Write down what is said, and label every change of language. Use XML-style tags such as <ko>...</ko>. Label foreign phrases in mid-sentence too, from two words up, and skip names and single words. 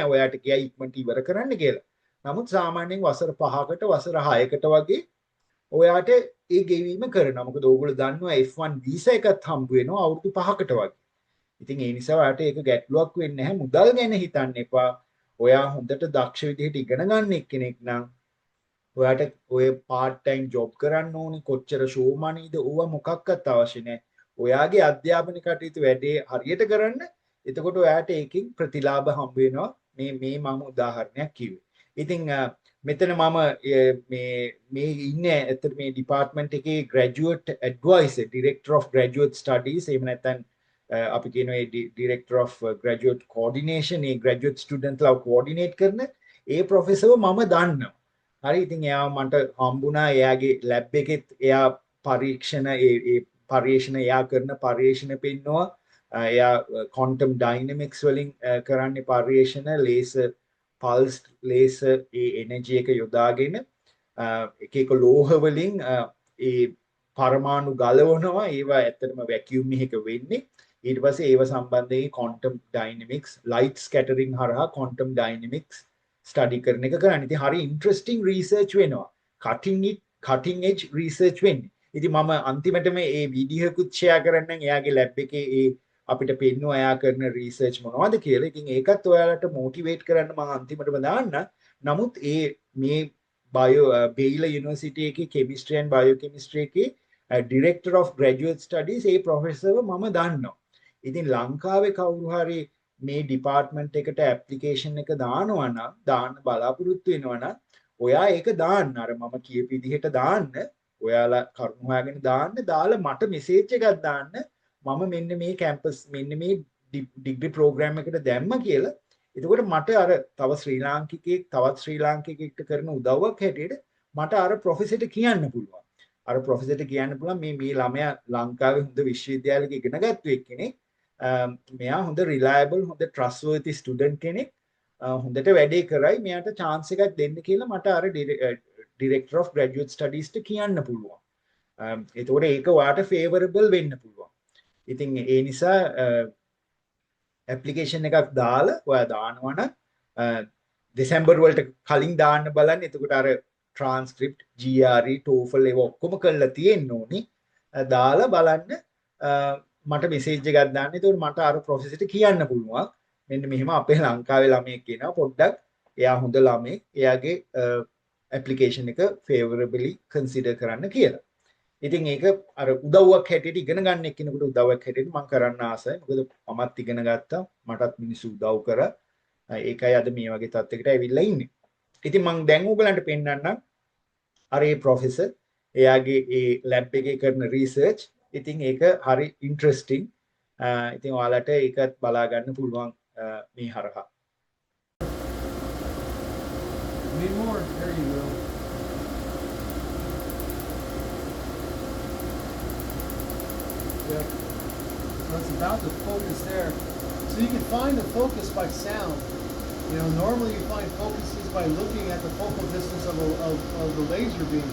<si>ඔයාට කියයි ඉක්මනට ඉවර කරන්න කියලා. නමුත් සාමාන්‍යයෙන් වසර 5කට වසර 6කට වගේ ඔයාට ඒ ගෙවීම කරනවා. මොකද ඕගොල්ලෝ දන්නවා F1 වීසා එකත් හම්බ වෙනවා අවුරුදු 5කට වගේ. ඉතින් ඒ නිසා ඔයාට ඒක ගැටලුවක් වෙන්නේ නැහැ. මුදල් ගැන හිතන්න එපා. ඔයා හොඳට දක්ෂ විදිහට ඉගෙන ගන්න එක්කෙනෙක් නම් ඔයාට ඔය</si> <en>part time job</en> <si>කරන්න ඕනේ. කොච්චර</si> <en>show money</en> <si>ද ඕවා මොකක්වත් අවශ්‍ය නැහැ. ඔයාගේ අධ්‍යාපන කටයුතු වැඩේ හරියට කරන්න. එතකොට ඔයාට ඒකෙන් ප්‍රතිලාභ හම්බ වෙනවා. මේ මම උදාහරණයක් කිව්වේ. ඉතින් මෙතන මම මේ ඉන්නේ ඇත්තට මේ ඩිපාර්ට්මන්ට් එකේ</si> <en>graduate advisor director of graduate studies</en> <si>එහෙම නැත්නම් අපි කියනවා</si> <en>director of graduate coordination</en> <si>ඒ</si> <en>graduate student</en> <si>ලා coordinate කරන ඒ ප්‍රොෆෙසර්ව මම දන්නවා. හරි ඉතින් එයා මට හම්බුණා එයාගේ ලැබ් එකෙත් එයා පරීක්ෂණ එයා කරන පරීක්ෂණ පෙන්නවා. එයා</si> <en>quantum dynamics</en> <si>වලින් කරන්නේ පරීක්ෂණ</si> <en>laser pulse laser</en> <si>ඒ energy එක යොදාගෙන එක එක ලෝහ වලින් ඒ පරමාණු ගලවනවා. ඒවා ඇත්තටම vacuum එකක වෙන්නේ. ඊට පස්සේ ඒව සම්බන්ධයෙන්</si> <en>quantum dynamics light scattering</en> <si>හරහා</si> <en>quantum dynamics study</en> <si>කරන එක කරන්නේ. ඉතින් හරි</si> <en>interesting research</en> <si>වෙනවා.</si> <en>cutting edge research</en> <si>වෙන්නේ. ඉතින් මම අන්තිමට මේ වීඩියෝ එකකුත් share කරන්නම් එයාගේ lab එකේ ඒ අපිට පෙන්නවා එයා කරන රිසර්ච් මොනවද කියලා. ඉතින් ඒකත් ඔයාලට මොටිවේට් කරන්න මම අන්තිමටම දාන්න. නමුත් මේ Baylor University එකේ</si> <en>chemistry and biochemistry</en> <si>එකේ</si> <en>director of graduate studies</en> <si>ඒ ප්‍රොෆෙසර්ව මම දන්නවා. ඉතින් ලංකාවේ කවුරු හරි මේ ඩිපාර්ට්මන්ට් එකට ඇප්ලිකේෂන් එක දානවා නම් දාන්න බලාපොරොත්තු වෙනවා නම් ඔයා ඒක දාන්න. අර මම කියපු විදිහට දාන්න. ඔයාලා කරුණු හොයාගෙන දාන්න. දාලා මට මෙසේජ් එකක් දාන්න. මම මෙන්න මේ කැම්පස් මෙන්න මේ ඩිග්‍රී ප්‍රෝග්‍රෑම් එකට දැම්ම කියලා. එතකොට මට අර තව ශ්‍රී ලාංකිකයෙක් තවත් ශ්‍රී ලාංකිකයෙක්ට කරන උදව්වක් හැටියට මට අර ප්‍රොෆෙසර්ට කියන්න පුළුවන්. අර ප්‍රොෆෙසර්ට කියන්න පුළුවන් මේ ළමයා ලංකාවේ හොඳ විශ්වවිද්‍යාලයක ඉගෙන ගත්ත එක්කෙනෙක්. මෙයා හොඳ රිලයබල් හොඳ</si> <en>trustworthy student</en> <si>කෙනෙක්. හොඳට වැඩේ කරයි. මෙයාට chance එකක් දෙන්න කියලා මට අර</si> <en>director of graduate studies</en> <si>ට කියන්න පුළුවන්. එතකොට ඒක ඔයාට favorable වෙන්න පුළුවන්. ඉතින් ඒ නිසා ඇප්ලිකේෂන් එකක් දාලා ඔයා දානවනම් දෙසැම්බර් වලට කලින් දාන්න බලන්න. එතකොට අර transcript GRE TOEFL ඒව ඔක්කොම කරලා තියෙන්න ඕනි. දාලා බලන්න මට මෙසේජ් එකක් දාන්න. එතකොට මට අර ප්‍රොෆෙසර්ට කියන්න පුළුවන් මෙන්න මෙහෙම අපේ ලංකාවේ ළමයෙක් කියනවා පොඩ්ඩක් එයා හොඳ ළමයෙක් එයාගේ ඇප්ලිකේෂන් එක</si> <en>favorably consider</en> <si>කරන්න කියලා. ඉතින් ඒක අර උදව්වක් හැටියට ඉගෙන ගන්න එක්කෙනෙකුට උදව්වක් හැටියට මම කරන්න ආසයි. මොකද මමත් ඉගෙන ගත්තා. මටත් මිනිස්සු උදව් කරා. ඒකයි අද මේ වගේ තත්යකට ඇවිල්ලා ඉන්නේ. ඉතින් මම දැන් ඕගලන්ට පෙන්නන්නම් අර ඒ ප්‍රොෆෙසර් එයාගේ ඒ ලැබ් එකේ කරන රිසර්ච්. ඉතින් ඒක හරි ඉන්ටරෙස්ටිං. ඉතින් ඔයාලට ඒකත් බලා ගන්න පුළුවන් මේ හරහා.</si> <en>Need more? There you go. Yep. So it's about the focus there. So you can find the focus by sound. You know, normally you find focuses by looking at the focal distance of the laser beam.</en>